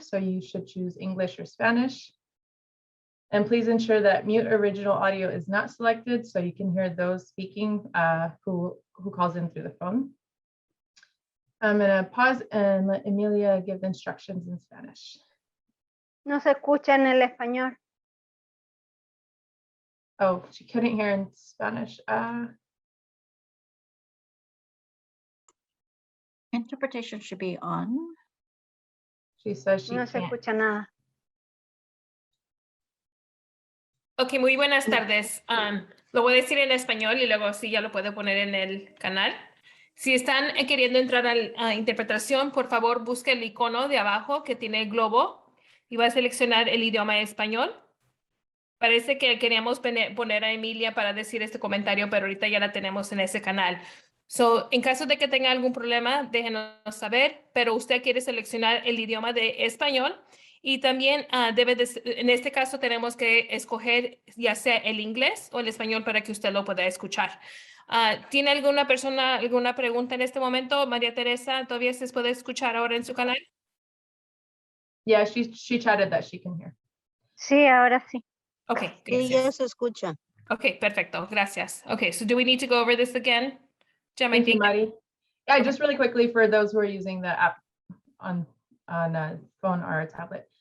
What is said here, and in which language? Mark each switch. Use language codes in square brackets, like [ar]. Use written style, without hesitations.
[en] So you should choose English or Spanish. And please ensure that mute original audio is not selected so you can hear those speaking who calls in through the phone. I'm going to pause and let Emilia give the instructions in Spanish. [es] No se escucha en el español. [en] Oh, she couldn't hear in Spanish. Interpretation should be on. She says she [es] No se [en] can't. [es] escucha nada. Ok, muy buenas tardes. Lo voy a decir en español y luego sí ya lo puedo poner en el canal. Si están queriendo entrar a interpretación, por favor busque el icono de abajo que tiene el globo y va a seleccionar el idioma español. Parece que queríamos poner a Emilia para decir este comentario, pero ahorita ya la tenemos en ese canal. So, en caso de que tenga algún problema, déjenos saber, pero usted quiere seleccionar el idioma de español. Y también en este caso tenemos que escoger ya sea el inglés o el español para que usted lo pueda escuchar. ¿Tiene alguna persona alguna pregunta en este momento? María Teresa, ¿todavía se puede escuchar ahora en su canal? [en] Yeah, she chatted that she can hear. [es] Sí, ahora sí. [en] Okay, [es] Sí, ya gracias. se escucha. Okay, perfecto, gracias. [en] Okay, so do we need to go over this again? Jem, I Thank you, think. Mari. Yeah, Okay. just really quickly for those who are using the app on a phone or a tablet.